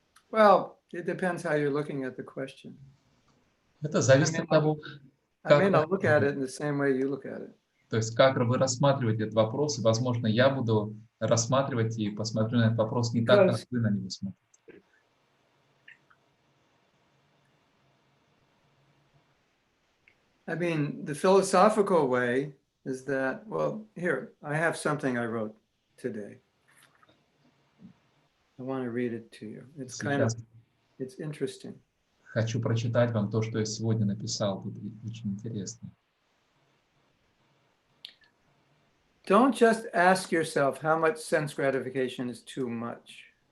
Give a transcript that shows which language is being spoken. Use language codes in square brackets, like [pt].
[en] Well, it depends how you're looking at the question. [ru] Это зависит от того, [en] I may not look at it in the same way you look at it. [ru] то есть как вы рассматриваете этот вопрос, и, возможно, я буду рассматривать и посмотрю на этот вопрос не так, как вы на него смотрите. [en] I mean, the philosophical way is that, well, here, I have something I wrote today. I want to read it to you. It's kind of, it's interesting. [ru] Хочу прочитать вам то, что я сегодня написал, тут очень интересно. [en] Don't just ask yourself how much sense gratification is too much.